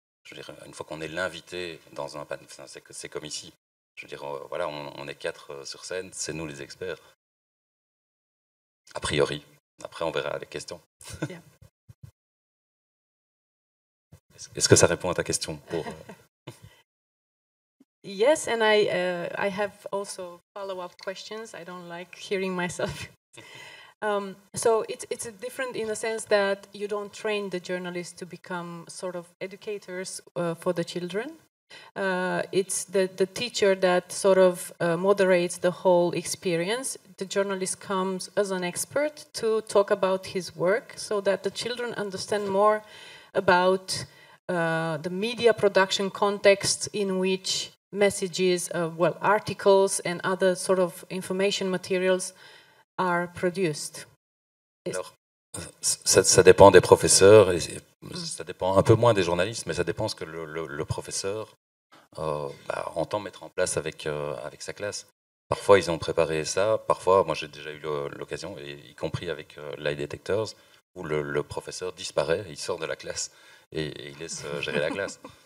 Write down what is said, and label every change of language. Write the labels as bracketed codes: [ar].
[fr] Je veux dire, une fois qu'on est l'invité dans un panel, c'est comme ici. Je veux dire, voilà, on est 4 sur scène, c'est nous les experts. A priori. Après, on verra les questions. [en] Yeah. [fr] Est-ce que ça répond à ta question [en] Yes, and I have also follow-up questions. I don't like hearing myself. So it's different in the sense that you don't train the journalists to become sort of educators for the children. It's the teacher that sort of moderates the whole experience. The journalist comes as an expert to talk about his work so that the children understand more about the media production context in which messages, articles and other sort of information materials are produced. [fr] Alors, ça dépend des professeurs, et ça dépend un peu moins des journalistes, mais ça dépend ce que le professeur entend mettre en place avec sa classe. Parfois, ils ont préparé ça. Parfois, moi, j'ai déjà eu l'occasion, y compris avec Lie Detectors, où le professeur disparaît, il sort de la classe et il laisse gérer la classe.